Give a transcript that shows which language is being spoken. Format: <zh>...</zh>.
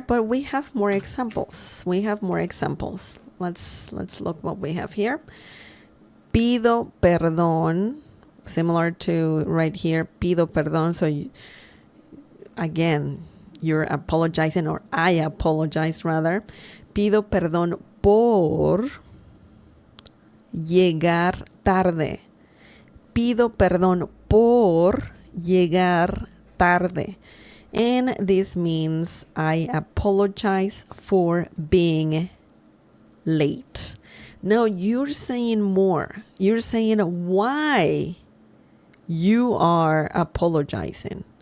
<en>But we have more examples. Let's look what we have here.</en> <es>Pido perdón.</es> <en>Similar to right here. Pido perdón. So again, you're apologizing, or I apologize rather.</en> <es>Pido perdón por llegar tarde. Pido perdón por llegar tarde.</es> <en>And this means I apologize for being late. Now you're saying more. You're saying why you are apologizing.</en>